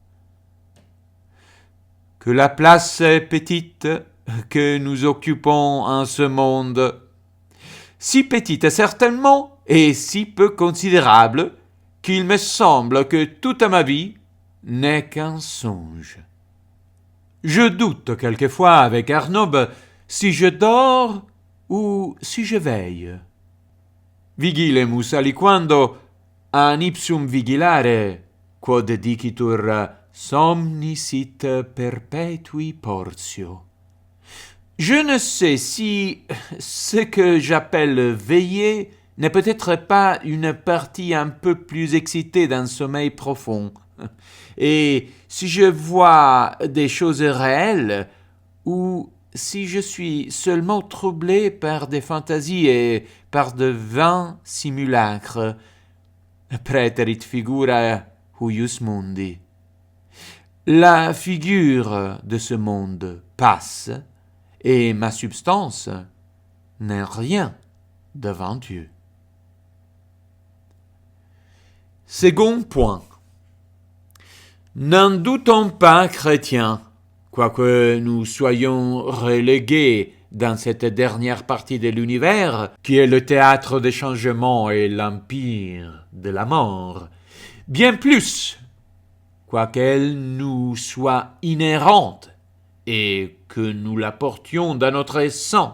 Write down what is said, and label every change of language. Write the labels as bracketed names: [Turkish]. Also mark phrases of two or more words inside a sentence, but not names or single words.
[French] Que la place est petite que nous occupons en ce monde, si petite certainement et si peu considérable, qu'il me semble que toute ma vie n'est qu'un songe. Je doute quelquefois avec Arnob si je dors ou si je veille. [Latin] Vigilemus aliquando an ipsum vigilare, quod dicitur somni sit perpetui portio. [French] Je ne sais si ce que j'appelle veiller n'est peut-être pas une partie un peu plus excitée d'un sommeil profond, et si je vois des choses réelles, ou si je suis seulement troublé par des fantasies et par de vains simulacres. [Latin] Praeterit figura huius mundi. [French] La figure de ce monde passe, et ma substance n'est rien devant Dieu. Second point. N'en doutons pas, chrétiens, quoique nous soyons relégués dans cette dernière partie de l'univers, qui est le théâtre des changements et l'empire de la mort, bien plus, quoiqu'elle nous soit inhérente et que nous la portions dans notre sang.